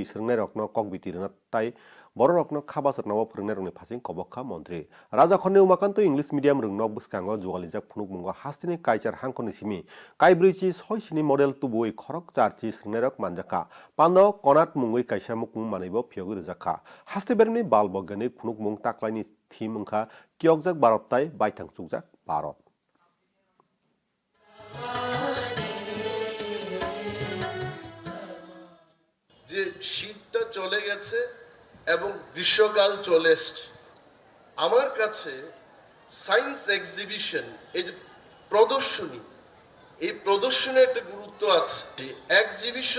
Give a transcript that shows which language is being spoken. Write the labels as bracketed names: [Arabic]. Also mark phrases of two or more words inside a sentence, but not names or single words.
[Kok Borok] srngnai rokno kokbitirna tai boro rokno khabasarnawo phurungnai rokni phasing kobokha mantri Raja Khonni umakanto [English] English medium [Kok Borok] rungno bwskango jugalijak phunuk mungo hastini kaisar hangkhoni simi kaibrichi soisini model tubui khorok charchi srngnai rok manjaka pando konat mungui kaisa mukmung manaibo phiyogui rwjakha haste bermni bal bogyanik phunuk mung taklaini thim wngkha kiyokjak bharattai baithang chukjak Bharat [Bangla] যে শীতটা চলে গেছে এবং গ্রীষ্মকাল চলে এসছে আমার কাছে [English] science exhibition [Bangla] এই যে প্রদর্শনী এই প্রদর্শনের একটা গুরুত্ব আছে এক্সিবিশন